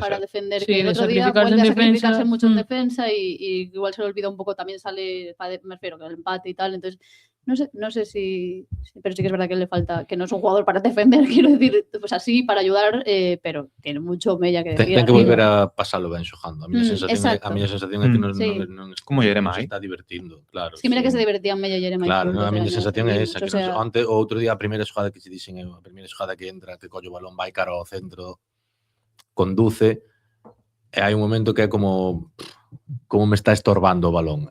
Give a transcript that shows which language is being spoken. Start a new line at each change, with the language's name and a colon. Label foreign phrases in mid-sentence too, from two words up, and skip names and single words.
Spanish: bajar a ser. defender, Sí, que el de otro día sacrificarse vuelve en a sacrificarse defensa. mucho en defensa y igual se le olvida un poco, también sale, me refiero, que el empate y tal, entonces no sé si, pero sí que es verdad que le falta, que no es un jugador para defender, quiero decir, pues así, para ayudar, pero tiene mucho Mella que decir.
Galician: Ten que volver a pasalo ben xogando. A miña sensación exacto. é que non Sí. Como se Jeremai. está divertindo, claro.
Spanish: Es que mira que se divertían Mella y Jeremai.
Galician: Claro, a miña sensación é esa, que sea, onte o outro día a primeira xogada que che dixen eu, a primeira xogada que entra, que colle o balón, vai cara ao centro, conduce, e hai un momento que é como me está estorbando o balón.